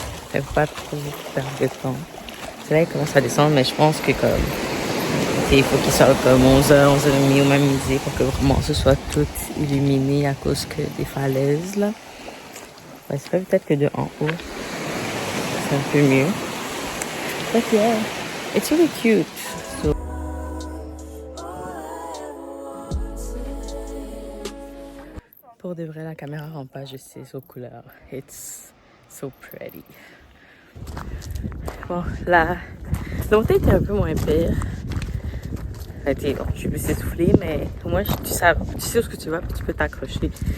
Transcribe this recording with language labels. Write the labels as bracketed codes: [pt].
[fr] Fait pas trop perdre de temps. C'est là qu'il commence à descendre, mais je pense que comme il faut qu'il soit comme 11h, 11h30 ou même midi pour que vraiment ce soit tout illuminé à cause que des falaises là. Ouais, c'est vrai peut-être que de en haut, c'est un peu mieux. [en] But yeah, it's really cute. [fr] So, pour de vrai, la caméra rend pas justice aux couleurs. [en] It's so pretty. [fr] Bon, la montée était un peu moins pire. Je suis plus essoufflée, mais au moins tu sais où tu vas, puis tu peux t'accrocher.